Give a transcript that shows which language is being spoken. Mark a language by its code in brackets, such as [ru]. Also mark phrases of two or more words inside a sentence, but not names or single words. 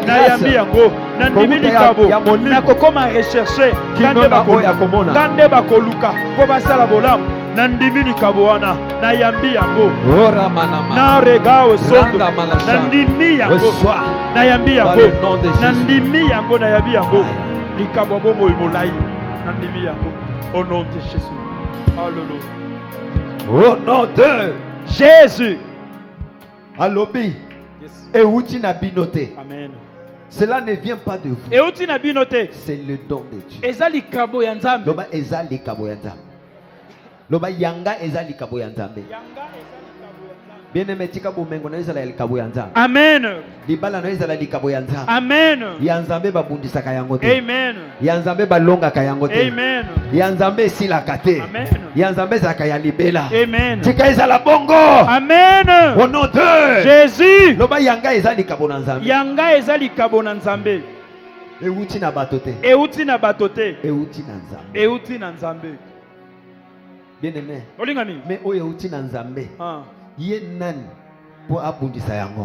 [ln] nayambi yango. Nandimi Kokuta likabo ya molimo. nakokoma recherche Kino na oyo ya komona. kande bakoluka mpo basala bolamu. Nandimi likabo wana nayambi yango. Ora manama. Na rega osondo Ranga malasha. nandimi yango [fr] Reçois. [ln] nayambi [fr] Par [ln] yango [fr] le nom de Jésus. [ln] nandimi yango nayambi yango likabo ya bomoi molai nandimi yango [fr] au nom de Jésus. Alléluia. Au nom de Jésus. [ln] Alobi. Yes. Euti na binote. Amen. [fr] Cela ne vient pas de vous. [ln] euti na bino te. [fr] C'est le don de Dieu. [ln] Eza likabo ya Nzambe. Loba eza likabo ya Nzambe. Loba yanga eza likabo ya Nzambe. Bien-aimé, tika bomengo na ezala likabo ya Nzambe. Amen. Libala na ezala likabo ya Nzambe. Amen. Ya Nzambe babundisaka yango te. Amen. Ya Nzambe balongaka yango te. Amen. Ya Nzambe esilaka te. Amen. Ya Nzambe ezalaka ya libela. Amen. Tika ezala bongo. Amen. [fr] Au nom de Jésus. [ln] Loba yanga eza likabo na Nzambe. Yanga eza likabo na Nzambe. Euti na bato te. Euti na bato te. Euti na Nzambe. Euti na Nzambe. Bien-aimé. Olingami. Mais oyo euti na Nzambe. Ah. Ye nani po abundisa yango?